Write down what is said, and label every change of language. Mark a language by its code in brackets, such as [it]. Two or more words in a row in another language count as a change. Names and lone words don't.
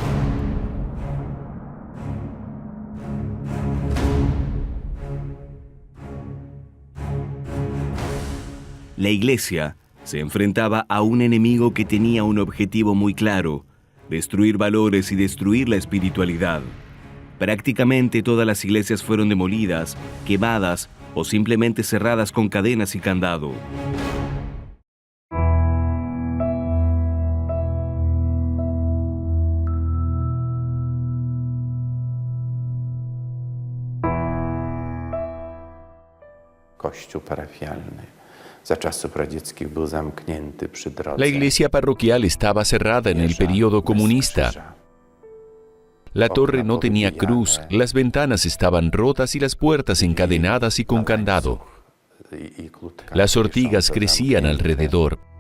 [es] La Iglesia se enfrentaba a un enemigo que tenía un objetivo muy claro: destruir valores y destruir la espiritualidad. Prácticamente todas las iglesias fueron demolidas, quemadas o simplemente cerradas con cadenas y candado. [pl] Kościół parafialny za czasów radzieckich był zamknięty przy drodze. [es] La iglesia parroquial estaba cerrada en el periodo comunista. La torre no tenía cruz, las ventanas estaban rotas y las puertas encadenadas y con candado. Las ortigas crecían alrededor.